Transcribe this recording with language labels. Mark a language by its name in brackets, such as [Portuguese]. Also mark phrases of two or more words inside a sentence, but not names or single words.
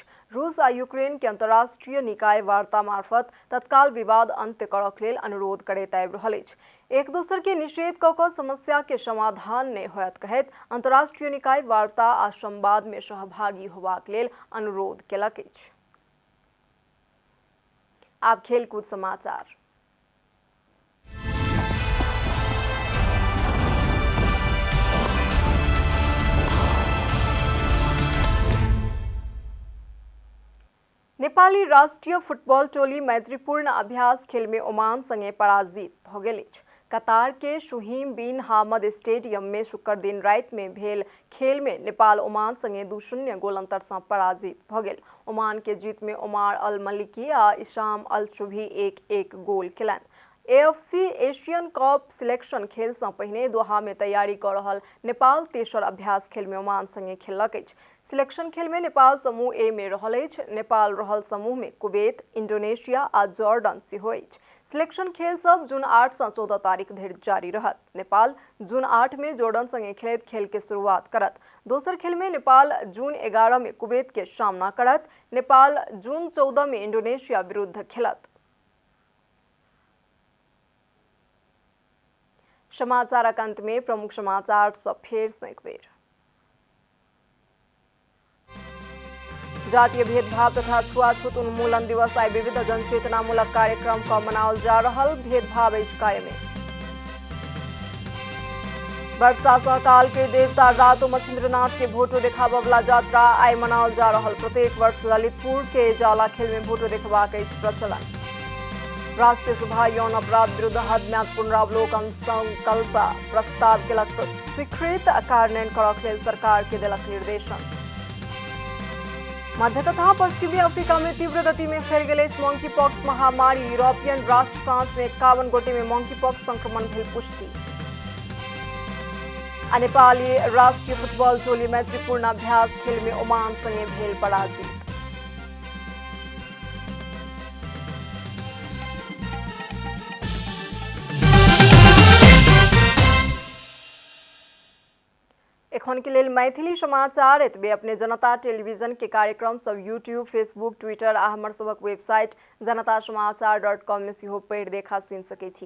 [Maithili] रूस आ यूक्रेन के अंतर्राष्ट्रीय निकाय वार्ता मार्फत तत्काल विवाद अंत्य करक लेल अनुरोध करैत आबि रहल अछि। एक दोसर के निषेध क क समस्या के समाधान नहीं होयत कहैत अंतर्राष्ट्रीय निकाय वार्ता आ संवाद में सहभागी होबाक लेल अनुरोध केलक अछि। आप खेलकूद समाचार। नेपाली राष्ट्रीय फुटबॉल टोली मैत्रीपूर्ण अभ्यास खेल में ओमान संगे पराजित भ गेल अछि। कतार के शुहीम बिन हामद स्टेडियम में शुक्र दिन रात में भेल खेल में नेपाल ओमान संगे 2-0 गोल अंतर से पराजित भ गेल। ओमान के जीत में ओमार अल मलिकी आ इशाम अल चुभी 1-1 गोल खेलनि। एएफसी एशियन कप सिलेक्शन खेल से पहिने दोहा में तैयारी कर रहल नेपाल तेसर अभ्यास खेल में ओमान संगे खेलक अछि। सिलेक्शन खेल में नेपाल समूह ए में रहल अछि। नेपाल रहल समूह में कुवैत, इंडोनेशिया आ जॉर्डन सेहो अछि। सिलेक्शन खेल सब जून 8 से 14 तारीख धरि जारी रहत। नेपाल जून 8 में जॉर्डन संगे खेलैत खेल के शुरुआत करत। दोसर खेल में नेपाल जून 11 में कुवैत के सामना करत। नेपाल जून 14 में इंडोनेशिया विरुद्ध खेलत। समाचार का अंत में प्रमुख समाचार सब फेर से एक बेर। जातीय भेदभाव तथा छुआछूत उन्मूलन दिवस आई विविध जनचेतनामूलक कार्यक्रम का मनावल जा रहल। भेदभाव अछि कायमे। वर्षा सहकाल के देवता रातो मछिंद्रनाथ के भोटो देखाबवला यात्रा आई मनावल जा रहल। प्रत्येक वर्ष ललितपुर के जाला खेल में भोटो देखबाक अछि प्रचलन। राष्ट्रीय सभा यौन अपराध विरुद्ध हदम्याद पुनरावलोकन संकल्प प्रस्ताव केलक स्वीकृत। कार्यान्वयन करक लेल सरकार के देलक निर्देशन। मध्य तथा पश्चिमी अफ्रीका में तीव्र गति में फैल गई मंकी पॉक्स महामारी। यूरोपियन राष्ट्र फ्रांस में 51 गोटे में मंकी पॉक्स संक्रमण भेल पुष्टि। नेपाली राष्ट्रीय फुटबॉल टोली मैत्रीपूर्ण अभ्यास खेल में ओमान संगे भेल पराजित। एखन के लेल मैथिली समाचार एतबे। अपने जनता टेलीविजन के कार्यक्रम सब यूट्यूब, फेसबुक, ट्विटर आ हमर सबक वेबसाइट janatasamaachar.com में सेहो पढ़ि देखा सुनि सकै छी।